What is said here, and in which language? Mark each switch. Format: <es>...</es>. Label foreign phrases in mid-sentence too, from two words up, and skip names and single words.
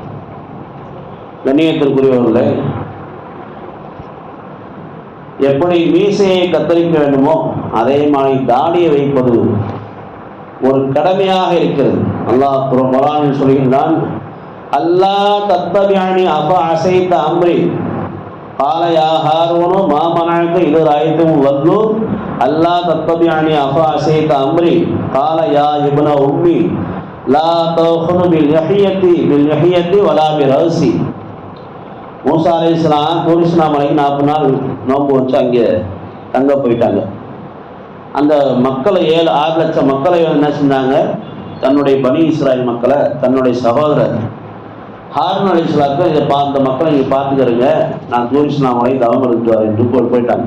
<ta>கண்ணியத்திற்குரியவர்களே, எப்படி மீசையை கத்தரிக்க வேண்டுமோ அதே மாதிரி தாடியை வைப்பது ஒரு கடமையாக இருக்கிறது. அல்லாஹ் குர்ஆனில் சொல்கின்றான்,</ta> <ar>ألا تتبعن أفعصيت أمري قال يا هارون ما منعك إذ رأيتم وضلوا ألا تتبعني أفعصيت أمري قال يا ابن أمي لا تأخذ باللحية ولا برأسي.</ar> <ta>மூசா அலைஹிஸ்ஸலாம் தூரிஸ்னா மலைக்கு 40 நாள் நோன்பு வச்சு அங்கே தங்க போயிட்டாங்க. அந்த மக்களை 6 லட்சம் மக்களை என்ன செஞ்சாங்க, தன்னுடைய பனி இஸ்ராயல் மக்களை தன்னுடைய சகோதரர் ஹாரூன் அலைஹிஸ்ஸலாத்தை இந்த மக்களை நீங்கள் பார்த்துக்கிறங்க, நான் தூரிஸ்னா மலை தவம் எடுத்து வரேன் போயிட்டாங்க.</ta>